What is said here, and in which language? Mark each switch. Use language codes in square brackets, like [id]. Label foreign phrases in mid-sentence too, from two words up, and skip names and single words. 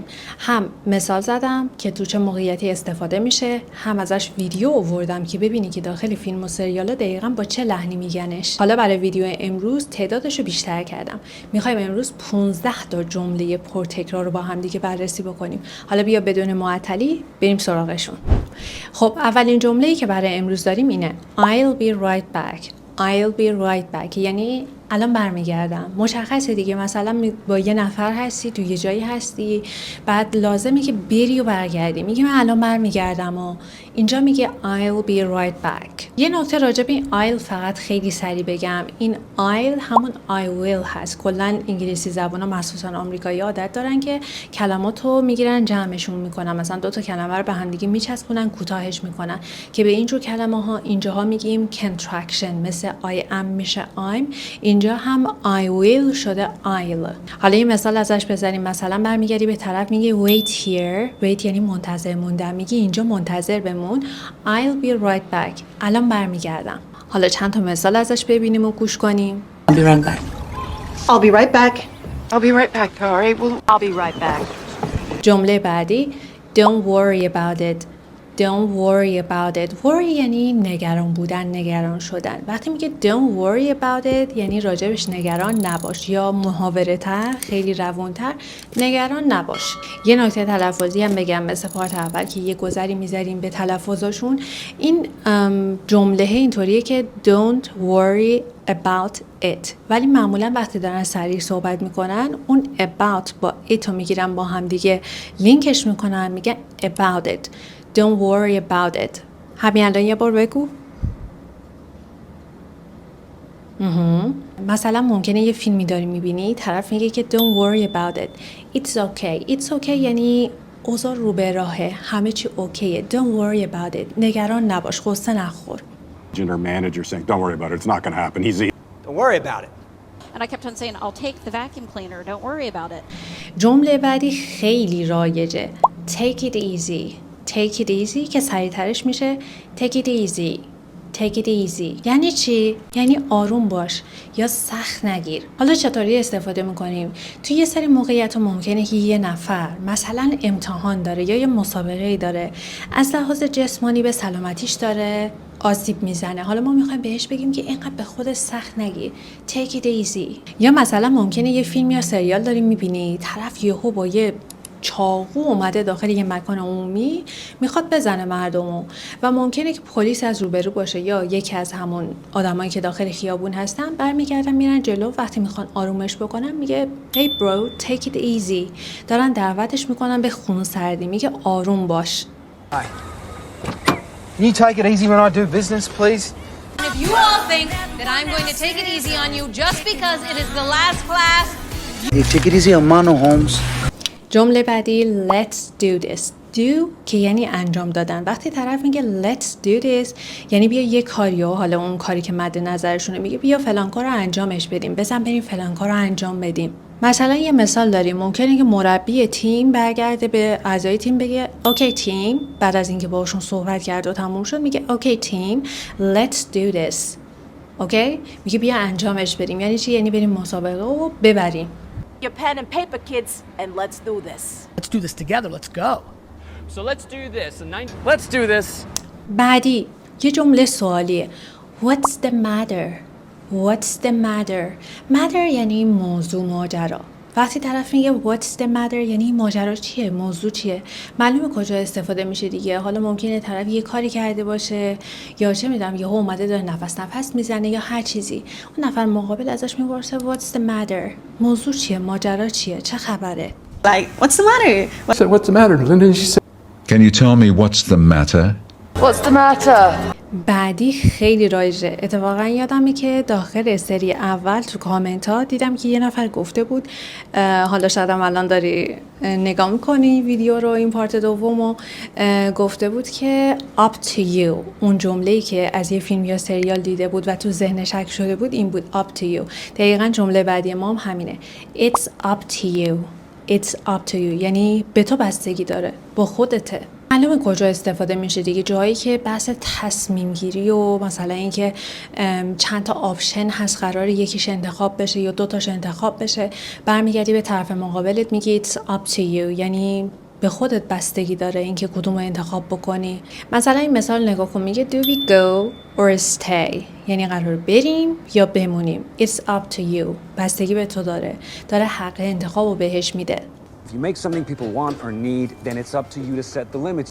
[fa] هم مثال زدم که تو چه موقعیتی استفاده میشه، هم ازش ویدیو آوردم که ببینی که داخل فیلم و سریالا دقیقاً با چه لحنی میگنش. حالا برای ویدیو امروز تعدادش رو بیشتر کردم. میخوایم امروز 15 تا جمله پرتکرار رو با هم دیگه بررسی بکنیم. حالا بیا بدون معطلی بریم سراغشون. خب اولین جمله‌ای که برای امروز داریم اینه [en] I'll be right back. I'll be right back [fa] یعنی الان برمیگردم. مشخصه دیگه، مثلا با یه نفر هستی، تو یه جایی هستی، بعد لازمه که بری و برگردی، میگی من الان برمیگردم و اینجا میگه [en] I'll be right back. [fa] یه نکته راجع به این I'll فقط خیلی سریع بگم، این I'll همون [en] I will [fa] هست. کلا انگلیسی زبانا مخصوصا آمریکایی عادت دارن که کلماتو میگیرن جمعشون میکنن، مثلا دو تا کلمه رو به هم دیگه میچسبونن، کوتاهش میکنن، که به اینجور کلمه ها اینجاها میگیم contraction، مثل [en] I am [fa] میشه I'm، اینجا هم [en] I will [fa] شده I'll. حالا این مثال ازش بزنیم، مثلا برمیگردی به طرف میگی [en] wait here، [fa] wait یعنی منتظر موندن، میگی اینجا منتظر بمون، [en] I'll be right back، [fa] الان برمیگردم. حالا چند تا مثال ازش ببینیم و گوش کنیم. [en] I'll be right back. I'll be right back. I'll be right back. All right, well, I'll be right back. [fa] جمله بعدی [en] Don't worry about it. Don't worry about it. [fa] Worry یعنی نگران بودن، نگران شدن. وقتی میگه [en] don't worry about it [fa] یعنی راجبش نگران نباش، یا محاوره تر، خیلی روونتر، نگران نباش. یه نکته تلفظی هم بگم مثل پارت اول که یه گذری میذاریم به تلفظشون، این جمله اینطوریه که [en] don't worry about it، [fa] ولی معمولا وقتی دارن سریع صحبت میکنن اون about با it رو میگیرن با هم دیگه لینکش میکنن، میگن [en] about it. Don't worry about it. [fa] همین الان یه بار بگو. مثلا ممکنه یه فیلمی داری میبینی، طرف میگه که [en] don't worry about it. It's okay. It's okay [fa] یعنی اوضاع رو به راهه، همه چی اوکیه. [en] Don't worry about it. [fa] نگران نباش، غصه نخور. [en] Her manager saying, "Don't worry about it. It's not going to happen. He's Don't worry about it. And I kept on saying, I'll take the vacuum cleaner. Don't worry about it. [fa] جمله بعدی خیلی رایجه. [en] Take it easy. Take it easy [fa] که سریعترش میشه [en] take it easy. Take it easy [fa] یعنی چی؟ یعنی آروم باش یا سخت نگیر. حالا چطوری استفاده میکنیم؟ توی یه سری موقعیت ممکنه که یه نفر مثلا امتحان داره یا یه مسابقه داره، از لحاظ جسمانی به سلامتیش داره آسیب میزنه، حالا ما میخوایم بهش بگیم که اینقدر به خود سخت نگیر، [en] take it easy. [fa] یا مثلا ممکنه یه فیلم یا سریال داری میبینی، طرف یهو با یه چاقو اومده داخل یه مکان عمومی میخواد بزنه مردمو و ممکنه که پلیس از روبرو باشه یا یکی از همون آدمایی که داخل خیابون هستن برمیگردن میرن جلو، وقتی میخوان آرومش بکنن میگه [en] hey bro take it easy، [fa] دارن دعوتش میکنن به خونسردی، میگه آروم باش. [en] Hi. Can you take it easy when I do business, please? And if you all think that I'm going to take it easy on you just because it is the last class, Hey, take it easy on Mano Holmes. [fa] جمله بعدی [en] let's do this. do [fa] که یعنی انجام دادن. وقتی طرف میگه [en] let's do this [fa] یعنی بیا یه کاریو، حالا اون کاری که مد نظرشونه، میگه بیا فلان کار رو انجامش بدیم، بزن بریم فلان کار رو انجام بدیم. مثلا یه مثال داریم، ممکنه که مربی تیم برگرده به اعضای تیم بگه [en] okay team, [fa] بعد از اینکه باهاشون صحبت کرد و تموم شد میگه [en] okay team let's do this. [fa] اوکی؟ میگه بیا انجامش بدیم. یعنی چی؟ یعنی بریم مسابقه و ببریم. [en] Your pen and paper, kids, and let's do this. Let's do this together. Let's go. So let's do this. Let's do this. [fa] بعدی یه جمله سوالیه. [en] What's the matter? What's the matter? Matter [fa] یعنی موضوع، ماجرا. وقتی طرف میگه [en] What's the matter [fa] یعنی ماجرا چیه؟ موضوع چیه؟ معلومه کجا استفاده میشه دیگه. حالا ممکنه طرف یه کاری کرده باشه یا چه میدونم یهو اومده داره نفس میزنه یا هر چیزی. اون نفر مقابل ازش میپرسه [en] What's the matter؟ [fa] موضوع چیه؟ ماجرا چیه؟ چه خبره؟ [en] Like, what's the matter? I said, what's the matter, Linda? She said, Can you tell me what's the matter? What's the matter? [fa] بعدی خیلی رایجه. اتفاقا یادمه که داخل سری اول تو کامنت ها دیدم که یه نفر گفته بود، حالا شاید هم الان داری نگاه میکنی ویدیو رو، این پارت دومو، گفته بود که [en] up to you. [fa] اون جمله‌ای که از یه فیلم یا سریال دیده بود و تو ذهنش حک شده بود این بود [en] up to you. [fa] دقیقا جمله بعدی ما هم همینه. [en] It's up to you. It's up to you [fa] یعنی به تو بستگی داره، با خودته. معلومه کجا استفاده میشه دیگه، جایی که بحث تصمیم گیری و مثلا اینکه چند تا آپشن هست قراره یکیش انتخاب بشه یا دوتاش انتخاب بشه، برمیگردی به طرف مقابلت میگی [en] it's up to you [fa] یعنی به خودت بستگی داره اینکه کدوم رو انتخاب بکنی. مثلا این مثال نگاه کن، میگه [en] do we go or stay [fa] یعنی قرار بریم یا بمونیم. [en] It's up to you [fa] بستگی به تو داره حق انتخاب رو بهش میده. [en] If you make something people want or need, then it's up to you to set the limits.